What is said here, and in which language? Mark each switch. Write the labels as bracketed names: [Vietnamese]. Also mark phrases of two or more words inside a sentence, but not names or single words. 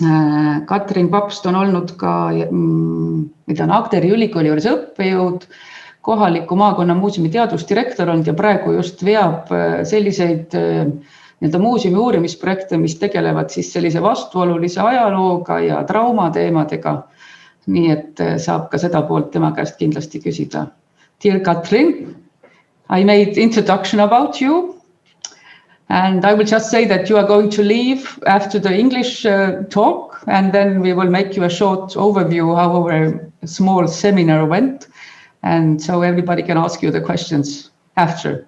[Estonian] Kathrina Pabst on olnud ka Tartu Ülikooli juures õppejõud, kohaliku maakonna muuseumi teadusdirektor olnud ja praegu just veab selliseid muuseumi uurimisprojekte, mis tegelevad siis sellise vastuolulise ajalooga ja traumateemadega. Nii et saab ka seda poolt tema käest kindlasti küsida. [English] Dear Kathrina, I made introduction about you. And I will just say that you are going to leave after the English talk, and then we will make you a short overview how our small seminar went. And so everybody can ask you the questions after.